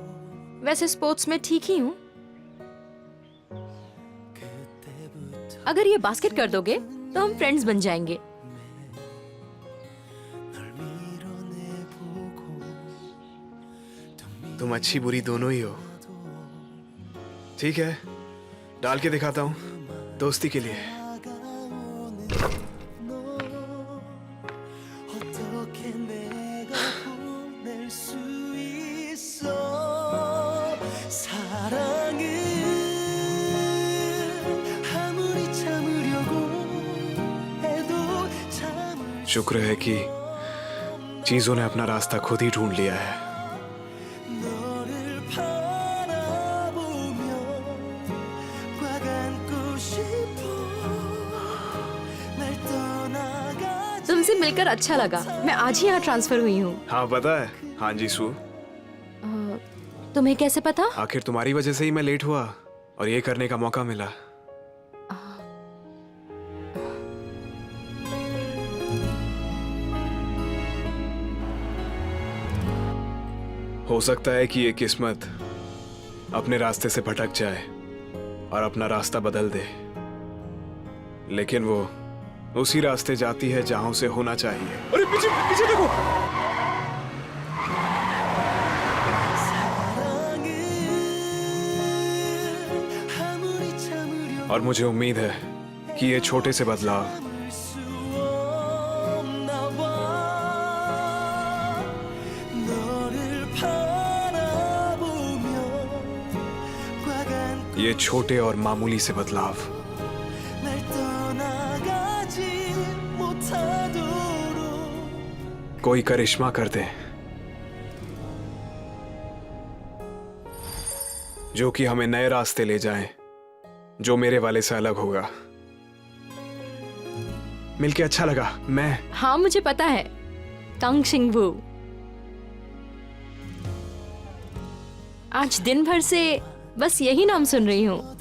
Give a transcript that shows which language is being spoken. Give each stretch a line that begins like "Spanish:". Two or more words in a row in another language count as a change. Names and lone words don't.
Hindi: वैसे स्पोर्ट्स में ठीक ही हूँ। अगर ये बास्केट कर दोगे तो हम फ्रेंड्स बन जाएंगे। तुम अच्छी बुरी दोनों ही हो। ठीक है, डाल के दिखाता हूँ, दोस्ती के लिए।
Korean: 어떻게 내가 보낼 수 있어 사랑은 아무리 참으려고 해도 참을
Hindi: शुक्र है कि चीजों ने अपना रास्ता खुद ही ढूंढ लिया है।
Korean: 너를 바라보며 꽉 안고 싶어 날 떠나가
Hindi: तुमसे मिलकर अच्छा लगा। मैं आज ही यहाँ ट्रांसफर हुई हूँ। हाँ पता है। हाँ जी सू, तुम्हें कैसे पता? आखिर तुम्हारी वजह से ही मैं लेट हुआ और ये करने का मौका मिला। हो सकता है कि ये किस्मत अपने रास्ते से भटक जाए और अपना रास्ता बदल दे, लेकिन वो उसी रास्ते जाती है जहां उसे होना चाहिए। अरे पीछे पीछे देखो।
Korean: 아무리 참으려
Hindi: और मुझे उम्मीद है कि ये छोटे से बदलाव
Korean: 참을 수 없나 봐 너를 바라보며 과간
Hindi: ये छोटे और मामूली से बदलाव
Korean: 날 떠나가지 못하도록
Hindi: कोई करिश्मा कर दे, जो कि हमें नए रास्ते ले जाए, जो मेरे वाले से अलग होगा। मिलके अच्छा लगा। मैं हाँ मुझे पता है, कांग शिंगवू। आज दिन भर से बस यही नाम सुन रही हूँ।